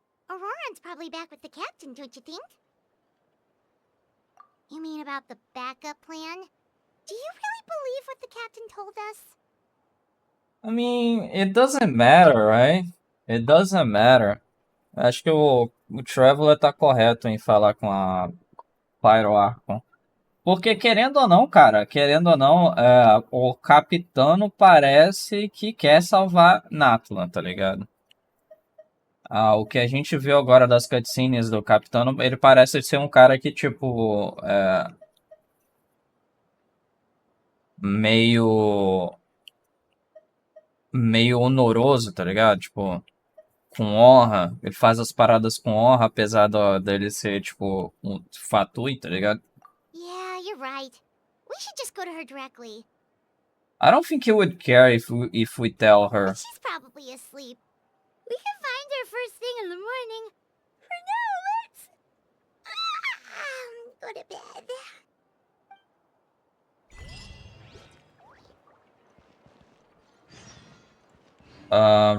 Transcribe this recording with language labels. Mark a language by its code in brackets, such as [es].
[en] Auroron's probably back with the captain, don't you think? You mean about the backup plan? Do you really believe what the captain told us? I mean, it doesn't matter, right? It doesn't matter. [pt] Acho que o Traveler tá correto em falar com a Pyro Archon. Porque, querendo ou não, cara, querendo ou não, o Capitano parece que quer salvar Natlan, tá ligado? O que a gente viu agora das cutscenes do Capitano, ele parece ser um cara que, tipo, meio honoroso, tá ligado? Tipo, com honra. Ele faz as paradas com honra, apesar dele ser, tipo, um fatui, tá ligado? [en] Yeah, you're right. We should just go to her directly. I don't think he would care if we tell her. But she's probably asleep. We can find her first thing in the morning. For now, let's... go to bed.